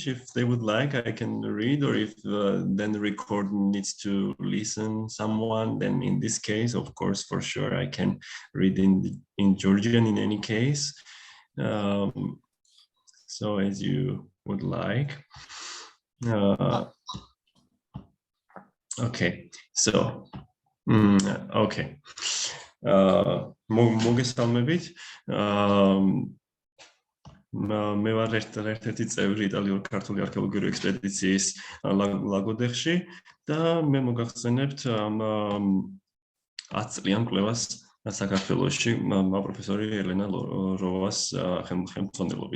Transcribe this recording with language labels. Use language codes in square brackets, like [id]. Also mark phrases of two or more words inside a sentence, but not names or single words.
[en] If they would like, I can read, or if then the record needs to listen someone, then in this case, of course, for sure, I can read in Georgian in any case. So as you would like. Okay, so, okay. [ka] მოგესალმებით. მე ვარ ერთ-ერთი წევრი იტალიურ ქართული არქეოლოგიური ექსპედიციის ლაგოდეხში და მე მოგახსენებთ 10 წლიან კვლევას საქართველოში პროფესორი ელენა როვას ხელმძღვანელობით.